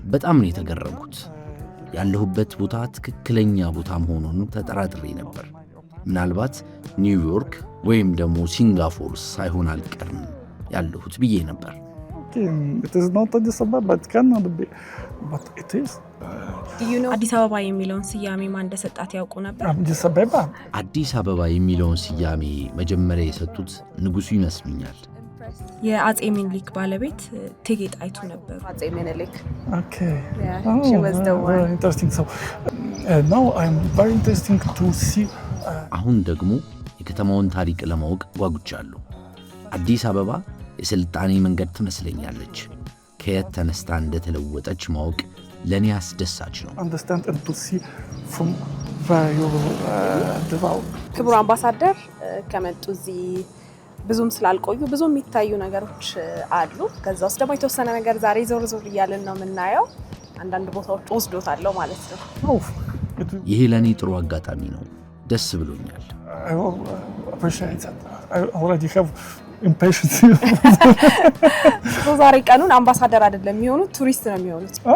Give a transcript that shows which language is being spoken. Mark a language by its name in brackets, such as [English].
[Amharic] በጣም ነው የተገረምኩት። ያለሁበት ቦታ ትክክለኛ ቦታ መሆኑን ተጠራጥሬ ነበር። ምናልባት ኒውዮርክ ወይም ደግሞ ሲንጋፖር ሳይሆን አልቀርም ያለሁት ብዬ ነበር። [English] It is not Addis Ababa, it cannot be, but it is. [Amharic] አዲስ አበባ የሚለውን ስያሜ ማን እንደሰጣት ያውቁ ነበር? [English] Addis Ababa. [Amharic] አዲስ አበባ የሚለውን ስያሜ መጀመሪያ የሰጡት ንጉሱ ይመስሉኛል። የአጼ ሚኒሊክ ባለቤት እቴጌ ጣይቱ ነበሩ። አጼ ሚኒሊክ። [English] Okay. Yeah, she was the one. Very interesting. So now I'm very interesting to see. [Amharic] አሁን ደግሞ የከተማውን ታሪክ ለማወቅ ጓጉቻለሁ። አዲስ አበባ የስልጣኔ መንገድ ትመስለኛለች። ከየት ተነስታ እንደተለወጠች ማወቅ ለኔ አስደሳች ነው። [English] Understand and to see from where you develop. [Amharic] ክቡር አምባሳደር ከመጡ እዚህ ብዙም ስላልቆዩ ብዙ የሚታዩ ነገሮች አሉ። ከዛ ውስጥ ደግሞ የተወሰነ ነገር ዛሬ ዞር ዞር እያልን ነው የምናየው። አንዳንድ ቦታዎች ወስዶታለሁ ማለት ነው። ይሄ ለኔ ጥሩ አጋጣሚ ነው። ደስ ብሎኛል። [English] I will appreciate that. I already have impatience. [Amharic] ዛሬ ቀኑን አምባሳደር አይደለም የሚሆኑት ቱሪስት ነው የሚሆኑት።